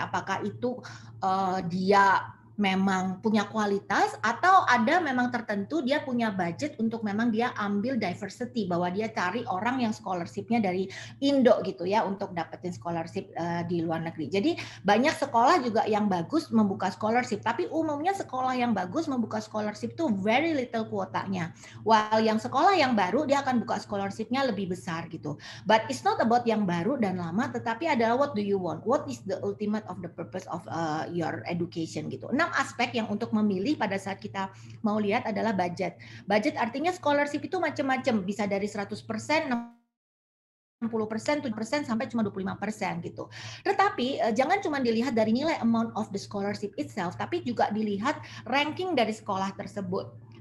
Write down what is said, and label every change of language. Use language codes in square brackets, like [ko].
[id] Apakah itu dia memang punya kualitas atau ada memang tertentu dia punya budget untuk memang dia ambil diversity, bahwa dia cari orang yang scholarship-nya dari Indo gitu ya untuk dapetin scholarship di luar negeri. Jadi banyak sekolah juga yang bagus membuka scholarship, tapi umumnya sekolah yang bagus membuka scholarship tuh [en] very little [id] kuotanya. While yang sekolah yang baru dia akan buka scholarship-nya lebih besar gitu. [en] But it's not about [id] yang baru dan lama, tetapi adalah [en] what do you want? What is the ultimate of the purpose of your education gitu. [id] 6 aspek yang untuk memilih pada saat kita mau lihat adalah budget. Budget artinya scholarship itu macam-macam, bisa dari 100%, 60%, 7% sampai cuma 25% gitu. Tetapi jangan cuma dilihat dari nilai [en] amount of the scholarship itself, [id] tapi juga dilihat ranking dari sekolah tersebut.